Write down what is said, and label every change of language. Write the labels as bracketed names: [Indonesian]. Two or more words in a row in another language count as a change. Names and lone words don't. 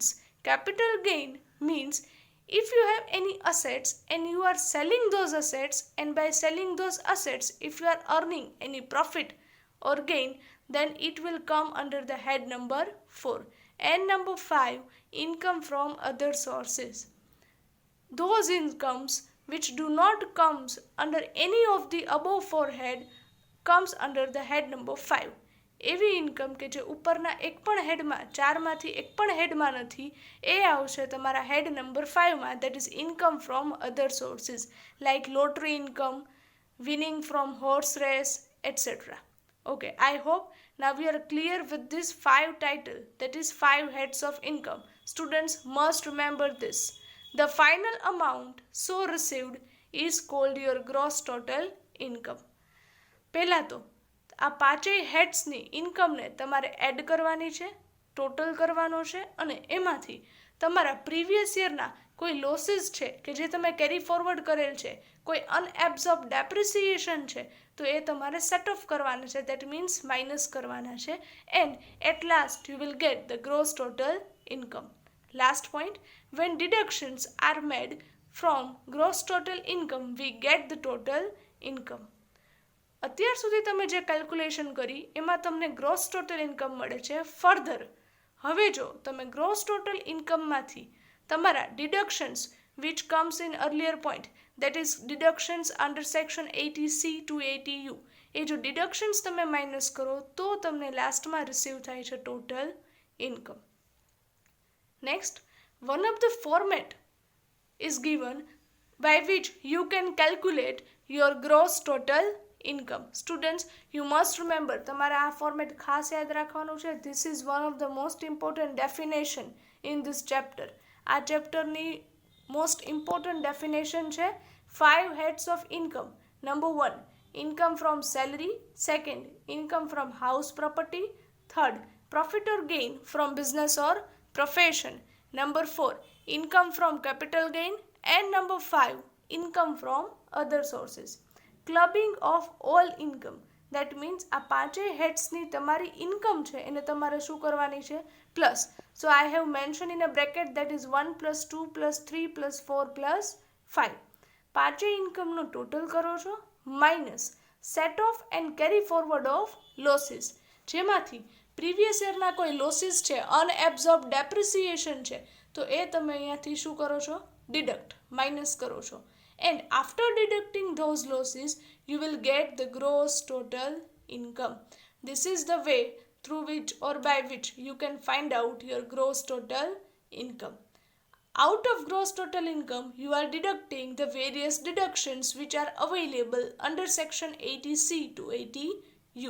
[English] Capital gain means if you have any assets and you are selling those assets, and by selling those assets if you are earning any profit or gain, then it will come under the head number 4. And number 5, income from other sources. Those incomes which do not comes under any of the above 4 head comes under the head number 5. [Gujarati] એવી ઇન્કમ કે જે ઉપરના એક પણ હેડમાં, 4માંથી એક પણ હેડમાં નથી, એ આવશે તમારા હેડ નંબર 5માં, [English] that is income from other sources like lottery income, winning from horse race, etc. Okay, I hope now we are clear with this 5 title, that is 5 heads of income. Students must remember this. The final amount so received is called your gross total income. [Gujarati] પહેલાં તો આ પાંચેય હેડ્સની ઇન્કમને તમારે એડ કરવાની છે, ટોટલ કરવાનો છે અને એમાંથી તમારા પ્રીવિયસ યરના કોઈ લોસીસ છે કે જે તમે [English] carry forward [Gujarati] કરેલ છે, કોઈ [English] unabsorbed depreciation [Gujarati] છે તો એ તમારે [English] set off [Gujarati] કરવાના છે, [English] that means [Gujarati] માઇનસ કરવાના છે. [English] And at last you will get the gross total income. last point, when deductions are made from gross total income we get the total income. [Gujarati] અત્યાર સુધી તમે જે કેલ્ક્યુલેશન કરી એમાં તમને [English] gross total income [Gujarati] મળે છે. ફર્ધર હવે જો તમે ગ્રોસ ટોટલ ઇન્કમમાંથી તમારા ડિડક્શન્સ [English] which comes in earlier point, that is deductions under section 80C to 80U, [Gujarati] એ જો ડિડક્શન્સ તમે માઇનસ કરો તો તમને લાસ્ટમાં રિસીવ થાય છે [English] total income. Next, one of the format is given by which you can calculate your gross total income. Students, you must remember, [Gujarati] તમારે આ ફોર્મેટ ખાસ યાદ રાખવાનું છે. [English] This is one of the most important definition in this chapter. [Gujarati] આ ચેપ્ટરની [English] most important definition છે 5 heads of income. Number 1, income from salary. Second, income from house property. Third, profit or gain from business or profession. Number 4, income from capital gain. And number 5, income from other sources. Clubbing of all income, that means [Gujarati] આ પાંચેય હેડ્સની તમારી ઇન્કમ છે એને તમારે શું કરવાની છે? પ્લસ. [English] So I have mention in a bracket that is 1 + 2 + 3 + 4 + 5. [Gujarati] પાંચેય ઇન્કમનું ટોટલ કરો છો માઇનસ [English] set off and carry forward of losses, [Gujarati] જેમાંથી પ્રીવિયસ યરના કોઈ લોસીસ છે, [English] unabsorbed depreciation [Gujarati] છે તો એ તમે અહીંયાથી શું કરો છો? ડિડક્ટ, માઇનસ કરો છો. [English] And after deducting those losses, you will get the gross total income. This is the way through which or by which you can find out your gross total income. Out of gross total income, you are deducting the various deductions which are available under section 80C to 80U.